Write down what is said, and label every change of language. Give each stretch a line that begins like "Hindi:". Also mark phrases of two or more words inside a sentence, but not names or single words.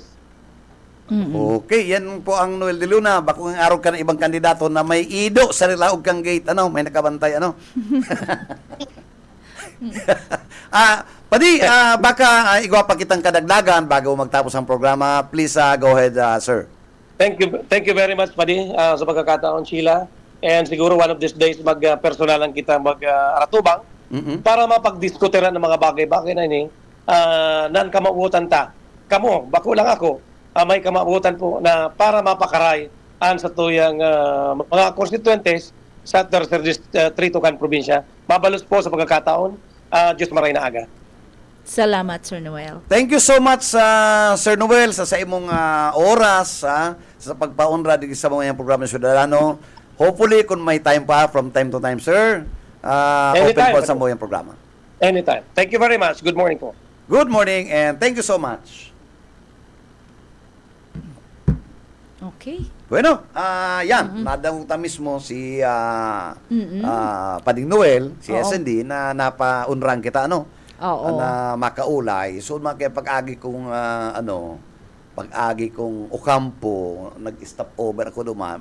Bikol: Okay, yan po ang Noel de Luna. Bakong araw ka ng ibang kandidato na may ido sa nilaog kang gate, may nakabantay, Padi, baka igwa pa kitang kadagdagan bago magtapos ang programa.
English: Please go ahead, sir. Thank you very much,
Bikol: Padi, sa pagkakataon, Sheila. And siguro
English: one of these days
Bikol: mag-personalan kita mag-aratubang para mapagdiskutiran ng mga bagay-bagay na ini nan kamauutan ta. Kamo, bako lang ako, may kamauutan po na para mapakaray sa tuyang mga constituentes sa
Spanish: tercer distrito
Bikol: kan probinsya. Mabalos po sa pagkakataon. Diyos maray na aga. Salamat, Sir Noel.
English: Thank you so much,
Bikol: Sir Noel, sa imong oras sa pagpaunra dito sa mga programa ng Ciudadano. Hopefully, kung may time pa,
English: from time to time, sir, open
Bikol: po sa mga programa.
English: Anytime. Thank you very much. Good morning po. Good morning and thank you so much. Okay.
Bikol: Bueno, yan, nadamuta mismo si Pading Noel, si SND, na napaunrang kita, na makaulay. So, pag-agi kong, pag-agi kong Ocampo, nag-
English: stop over
Bikol: ako duman.